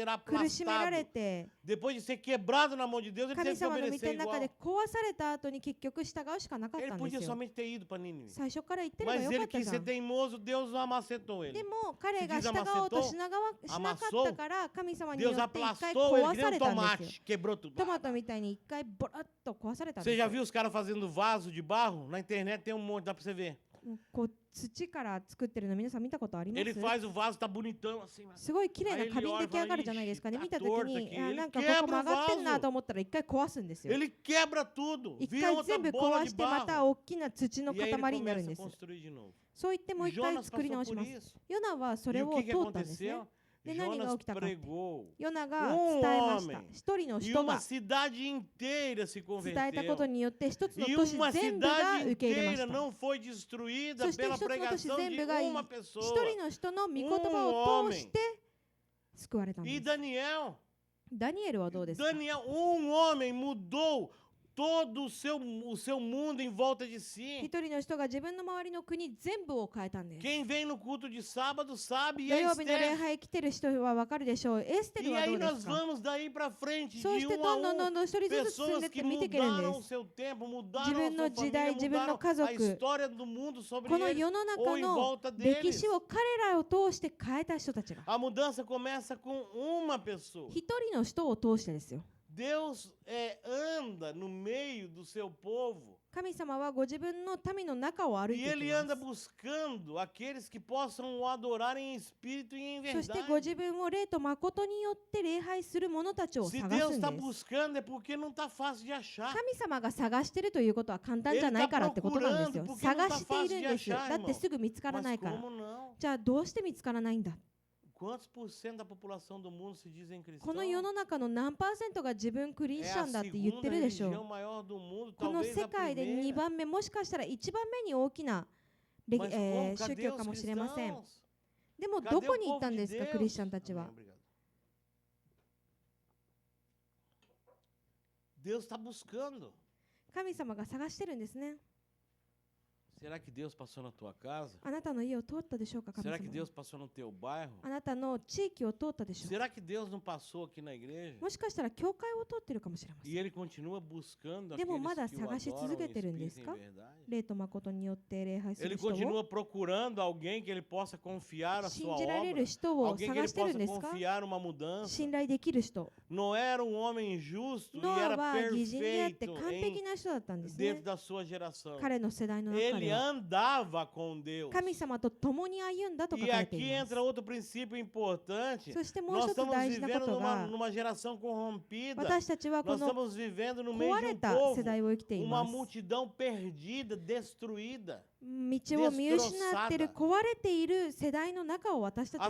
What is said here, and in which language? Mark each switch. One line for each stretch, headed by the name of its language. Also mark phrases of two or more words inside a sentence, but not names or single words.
Japanese: 苦しめられ
Portuguese: aplastado,
Japanese: て
Portuguese: depois de ser quebrado na mão de Deus, ele
Japanese: 神
Portuguese: teve que
Japanese: 様の御
Portuguese: obedecer
Japanese: 手の中で
Portuguese: igual.
Japanese: 壊された後に結局従うしかなかっ
Portuguese: Ele
Japanese: たんで
Portuguese: podia
Japanese: すよ
Portuguese: somente ter ido para Nínive.
Japanese: 最初から言ってれば
Portuguese: Mas
Japanese: よか
Portuguese: ele
Japanese: ったじ
Portuguese: quis
Japanese: ゃ
Portuguese: ser
Japanese: ん
Portuguese: teimoso, Deus não amacetou
Japanese: で
Portuguese: ele.
Japanese: も彼が
Portuguese: Se
Japanese: 従
Portuguese: diz
Japanese: おうと
Portuguese: amacetou,
Japanese: しなかったから神様によ
Portuguese: Deus
Japanese: って一回
Portuguese: aplastou ele
Japanese: 壊
Portuguese: que
Japanese: さ
Portuguese: nem
Japanese: れ
Portuguese: um
Japanese: たんですよ
Portuguese: tomate, quebrou tudo.
Japanese: トマトみたいに一回ボラッと壊されたんで
Portuguese: Você
Japanese: す
Portuguese: já
Japanese: よ
Portuguese: viu os caras fazendo vaso de barro? Na internet tem um monte, dá pra você ver.
Japanese: もうこう土から作ってるの皆さん見たことありま
Portuguese: Ele
Japanese: す
Portuguese: faz o vaso, tá bonitão assim. Mas
Japanese: すごい綺麗な花瓶出来上がるじゃないですかね見た時にあなんかここ曲がってんなと思ったら一回壊すんですよ
Portuguese: ele quebra tudo.
Japanese: 一
Portuguese: Vira
Japanese: 回
Portuguese: outra
Japanese: 全部
Portuguese: bola
Japanese: 壊
Portuguese: de
Japanese: してまた
Portuguese: barro.
Japanese: 大きな土の
Portuguese: E aí ele
Japanese: 塊になるん
Portuguese: começa
Japanese: で
Portuguese: a
Japanese: す
Portuguese: construir de novo.
Japanese: そう言ってもう一回
Portuguese: Jonas
Japanese: 作り
Portuguese: passou
Japanese: 直し
Portuguese: por
Japanese: ます
Portuguese: isso.
Japanese: ヨナはそ
Portuguese: E
Japanese: れ
Portuguese: o
Japanese: を
Portuguese: que
Japanese: 通
Portuguese: que
Japanese: ったんですね
Portuguese: aconteceu?
Japanese: で何が
Portuguese: Jonas
Japanese: 起きたか
Portuguese: pregou.
Japanese: ヨナが伝えました一人の
Portuguese: E
Japanese: 人
Portuguese: uma
Japanese: が
Portuguese: cidade inteira se
Japanese: 伝えたこと
Portuguese: converteu.
Japanese: によって一つの
Portuguese: E
Japanese: 都市
Portuguese: uma
Japanese: 全部が
Portuguese: cidade
Japanese: 受け入れまし
Portuguese: inteira
Japanese: た
Portuguese: não foi destruída
Japanese: そして
Portuguese: pela
Japanese: 一つの都市
Portuguese: pregação
Japanese: 全
Portuguese: de
Japanese: 部が
Portuguese: uma
Japanese: 一
Portuguese: pessoa.
Japanese: 人の人の御言葉を通して救われたんで
Portuguese: E
Japanese: す
Portuguese: Daniel?
Japanese: ダニエルはどうですか
Portuguese: Daniel, homem mudou todo o seu mundo em volta de
Japanese: 一
Portuguese: si.
Japanese: 人の人が自分の周りの国全部を変えたんです
Portuguese: Quem vem no culto de sábado sabe, e
Japanese: 土
Portuguese: é
Japanese: 曜日の礼
Portuguese: Esther.
Japanese: 拝来てる人は分かるでしょうエステル
Portuguese: E
Japanese: はど
Portuguese: aí
Japanese: うで
Portuguese: nós
Japanese: すか
Portuguese: vamos daí para frente,
Japanese: そう
Portuguese: de
Japanese: して
Portuguese: um
Japanese: どんどん
Portuguese: a
Japanese: どんどん一人ずつ進ん
Portuguese: pessoas
Japanese: でって
Portuguese: que
Japanese: 見ていけるんで
Portuguese: mudaram o
Japanese: す
Portuguese: seu tempo, mudaram a
Japanese: 自分の
Portuguese: sua
Japanese: 時代
Portuguese: família,
Japanese: 自分の
Portuguese: mudaram
Japanese: 家
Portuguese: a
Japanese: 族
Portuguese: história do mundo sobre
Japanese: この
Portuguese: eles
Japanese: 世の
Portuguese: ou
Japanese: 中
Portuguese: em
Japanese: の
Portuguese: volta
Japanese: 歴
Portuguese: deles.
Japanese: 史を彼らを通して変えた人たちが
Portuguese: A mudança começa com uma pessoa.
Japanese: 一人の人を通してですよ
Portuguese: Deus anda no meio do seu povo
Japanese: 神様はご自分の民の中を歩い
Portuguese: e
Japanese: ていき
Portuguese: Ele
Japanese: ま
Portuguese: anda
Japanese: す
Portuguese: buscando aqueles que possam o adorar em espírito e em
Japanese: そして
Portuguese: verdade.
Japanese: ご自分を霊と誠によって礼拝する者たちを
Portuguese: Se
Japanese: 探
Portuguese: Deus
Japanese: すん
Portuguese: está
Japanese: です
Portuguese: buscando é porque não está fácil de achar.
Japanese: 神様が探してるということは簡単じゃないからってことなんですよ
Portuguese: Ele tá procurando porque
Japanese: 探
Portuguese: não tá
Japanese: しているんです
Portuguese: fácil de achar,
Japanese: だってすぐ見つから
Portuguese: Mas
Japanese: ないから
Portuguese: como não?
Japanese: じゃあどうして見つからないんだ
Portuguese: Quantos por cento da população do mundo se dizem
Japanese: この世
Portuguese: cristãos?
Japanese: の中の何パーセントが自分クリス
Portuguese: É
Japanese: チャ
Portuguese: a
Japanese: ンだって言っ
Portuguese: segunda
Japanese: てるでしょ
Portuguese: religião
Japanese: う
Portuguese: maior do mundo,
Japanese: この
Portuguese: talvez
Japanese: 世
Portuguese: a
Japanese: 界で2
Portuguese: primeira.
Japanese: 番目もしかしたら1番目に大きなレ
Portuguese: Mas
Japanese: 宗
Portuguese: como?
Japanese: 教
Portuguese: Cadê
Japanese: か
Portuguese: os
Japanese: もしれません
Portuguese: cristãos?
Japanese: でも
Portuguese: Cadê
Japanese: ど
Portuguese: o
Japanese: こに行った
Portuguese: povo
Japanese: ん
Portuguese: de
Japanese: ですか
Portuguese: Deus?
Japanese: クリスチャンたち
Portuguese: Amém,
Japanese: は
Portuguese: obrigado. Deus está buscando.
Japanese: 神様が探してるんですね
Portuguese: Será que Deus passou na tua casa?
Japanese: あなたの家を通ったでしょうか神
Portuguese: Será que
Japanese: 様
Portuguese: Deus passou no teu bairro?
Japanese: あなたの地域を通ったでしょうか
Portuguese: Será que Deus não passou aqui na igreja?
Japanese: もしかしたら教会を通ってるかもしれません
Portuguese: E Ele continua buscando
Japanese: でも
Portuguese: aqueles
Japanese: まだ
Portuguese: que o
Japanese: 探し
Portuguese: adoram
Japanese: 続
Portuguese: em
Japanese: けてるんです
Portuguese: espírito e
Japanese: か
Portuguese: em verdade?
Japanese: 霊と誠によって礼拝す
Portuguese: Ele
Japanese: る人を
Portuguese: continua procurando alguém que ele possa confiar a
Japanese: 信
Portuguese: sua
Japanese: じられ
Portuguese: obra.
Japanese: る人を
Portuguese: Alguém que
Japanese: 探
Portuguese: ele
Japanese: してる
Portuguese: possa
Japanese: んですか
Portuguese: confiar uma mudança.
Japanese: 信頼できる人
Portuguese: Não era um homem justo e
Japanese: ノア
Portuguese: era
Japanese: は義人であって
Portuguese: perfeito
Japanese: 完璧な人だったんです
Portuguese: dentro
Japanese: ね
Portuguese: da sua geração.
Japanese: 彼の世代の中
Portuguese: Ele
Japanese: では
Portuguese: andava com Deus.
Japanese: 神様と共に歩んだと書
Portuguese: E
Japanese: かれて
Portuguese: aqui
Japanese: います
Portuguese: entra outro princípio importante.
Japanese: そしてもう
Portuguese: Nós
Japanese: 一つ
Portuguese: estamos
Japanese: 大事なこ
Portuguese: vivendo
Japanese: とが
Portuguese: numa geração corrompida.
Japanese: 私たちはこ
Portuguese: Nós
Japanese: の
Portuguese: estamos vivendo no meio
Japanese: 壊
Portuguese: de
Japanese: れ
Portuguese: um
Japanese: た
Portuguese: povo,
Japanese: 世代を生きてい
Portuguese: uma
Japanese: ます
Portuguese: multidão perdida, destruída.
Japanese: 道を見失っている壊れている世代の中を私たちが